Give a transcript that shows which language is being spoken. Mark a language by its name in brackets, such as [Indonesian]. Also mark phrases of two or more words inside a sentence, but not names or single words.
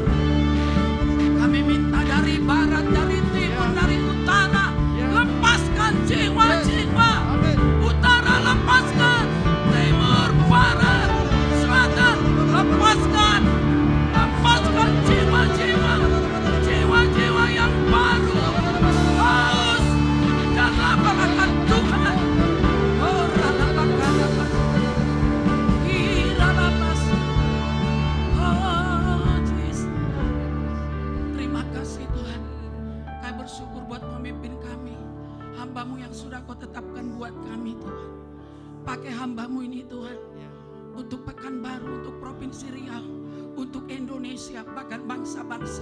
[Indonesian] Kami minta dari barat, dari timur, dari utara, lepaskan jiwa-jiwa. Utara lepaskan, timur, barat, selatan lepaskan. Lepaskan jiwa-jiwa, jiwa-jiwa yang baru, haus dan lapar akan Tuhan. Oh ralapas, iralapas. Oh Jesus. Terima kasih Tuhan. Kami bersyukur buat pemimpin kami, hamba-Mu yang sudah Kau tetapkan buat kami Tuhan. Pakai hamba-Mu ini Tuhan, untuk Pekanbaru, untuk Provinsi Riau, untuk Indonesia, bahkan bangsa-bangsa.